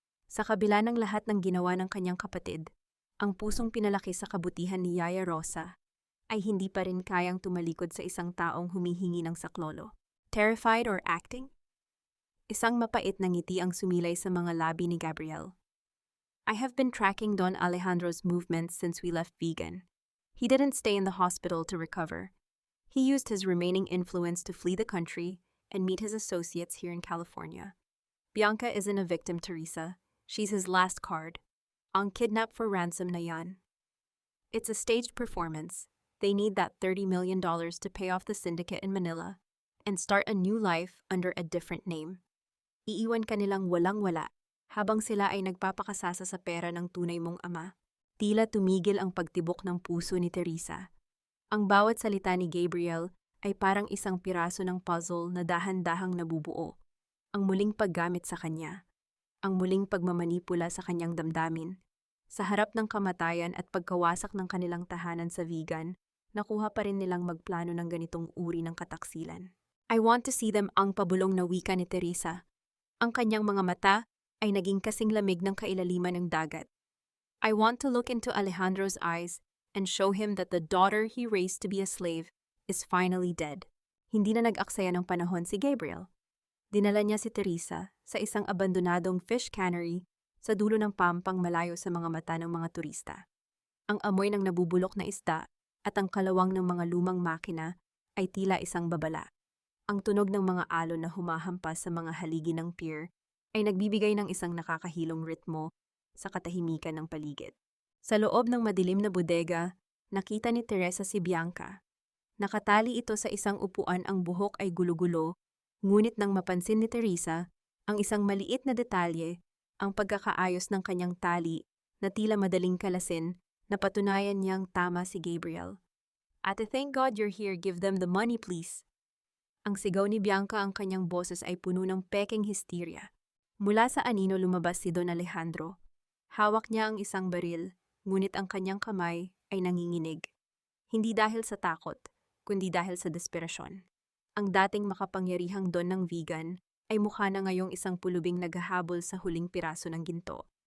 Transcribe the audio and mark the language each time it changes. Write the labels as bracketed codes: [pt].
[tl] Sa kabila ng lahat ng ginawa ng kanyang kapatid, ang pusong pinalaki sa kabutihan ni Yaya Rosa ay hindi pa rin kayang tumalikod sa isang taong humihingi ng saklolo. [en] Terrified or acting? [tl] Isang mapait na ngiti ang sumilay sa mga labi ni Gabriel. [en] "I have been tracking Don Alejandro's movements since we left Vegan. He didn't stay in the hospital to recover. He used his remaining influence to flee the country and meet his associates here in California. Bianca isn't a victim, Teresa. She's his last card. [tl] Ang kidnap for ransom na yan. [en] It's a staged performance. They need that $30 million to pay off the syndicate in Manila and start a new life under a different name. [tl] Iiwan ka nilang walang-wala habang sila ay nagpapakasasa sa pera ng tunay mong ama." Tila tumigil ang pagtibok ng puso ni Teresa. Ang bawat salita ni Gabriel ay parang isang piraso ng puzzle na dahan-dahang nabubuo. Ang muling paggamit sa kanya. Ang muling pagmamanipula sa kanyang damdamin. Sa harap ng kamatayan at pagkawasak ng kanilang tahanan sa Vegan, nakuha pa rin nilang magplano ng ganitong uri ng kataksilan. [en] "I want to see them," [tl] ang pabulong na wika ni Teresa. Ang kanyang mga mata ay naging kasing lamig ng kailaliman ng dagat. [en] "I want to look into Alejandro's eyes and show him that the daughter he raised to be a slave is finally dead." [tl] Hindi na nag-aksaya ng panahon si Gabriel. Dinala niya si Teresa sa isang abandonadong fish cannery sa dulo ng pampang malayo sa mga mata ng mga turista. Ang amoy ng nabubulok na isda at ang kalawang ng mga lumang makina ay tila isang babala. Ang tunog ng mga alon na humahampas sa mga haligi ng pier ay nagbibigay ng isang nakakahilong ritmo sa katahimikan ng paligid. Sa loob ng madilim na bodega, nakita ni Teresa si Bianca. Nakatali ito sa isang upuan, ang buhok ay gulo-gulo, ngunit nang mapansin ni Teresa ang isang maliit na detalye, ang pagkakaayos ng kanyang tali na tila madaling kalasin, napatunayan niyang tama si Gabriel. [en] "Ate, thank God you're here. Give them the money, please." [tl] Ang sigaw ni Bianca, ang kanyang boses ay puno ng peking hysteria. Mula sa anino lumabas si Don Alejandro. Hawak niya ang isang baril, ngunit ang kanyang kamay ay nanginginig. Hindi dahil sa takot, kundi dahil sa desperasyon. Ang dating makapangyarihang Don ng Vegan ay mukha na ngayong isang pulubing naghahabol sa huling piraso ng ginto.